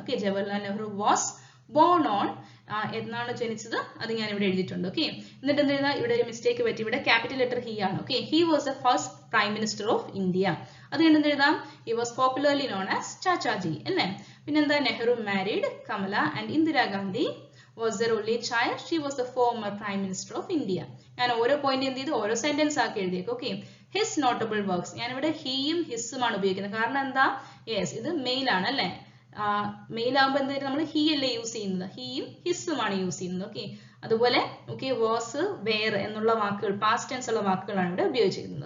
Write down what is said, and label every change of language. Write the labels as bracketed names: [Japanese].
[Malayalam] Okay, Jawaharlal Nehru [English] was born on, [Malayalam] എന്നാണ് ജനിച്ചത്, അത് ഞാൻ ഇവിടെ എഴുതിയിട്ടുണ്ട്. ഓക്കെ, എന്നിട്ട് എന്ത് എഴുതാം? ഇവിടെ ഒരു മിസ്റ്റേക്ക് പറ്റി, ഇവിടെ ക്യാപിറ്റൽ ലെറ്റർ ഹി ആണ്. [English] Okay, he was the first prime minister of India. [Malayalam] അത് കണ്ട് എന്ത് എഴുതാം? [English] he was popularly known as Chachaji [Malayalam] അല്ലേ. പിന്നെന്താ? [English] Nehru married Kamala and Indira Gandhi was their only child. She was the former prime minister of India. [Malayalam] ഞാൻ ഓരോ point എന്ത് ചെയ്തു? ഓരോ സെന്റൻസ് ആക്കി എഴുതിയേക്കും. ഓക്കെ, [English] his notable works, [Malayalam] ഞാൻ ഇവിടെ ഹീയും ഹിസ്സും ആണ് ഉപയോഗിക്കുന്നത്. കാരണം എന്താ? യെസ്, ഇത് മെയിൽ ആണ് അല്ലേ. മെയിൽ ആകുമ്പോൾ എന്തായാലും നമ്മൾ ഹീ അല്ലേ യൂസ് ചെയ്യുന്നത്, ഹീയും ഹിസ്സും ആണ് യൂസ് ചെയ്യുന്നത്. ഓക്കെ, അതുപോലെ ഓക്കെ വാസ്, വേർ എന്നുള്ള വാക്കുകൾ, പാസ്റ്റ് ടെൻസ് ഉള്ള വാക്കുകളാണ് ഇവിടെ ഉപയോഗിച്ചിരുന്നത്.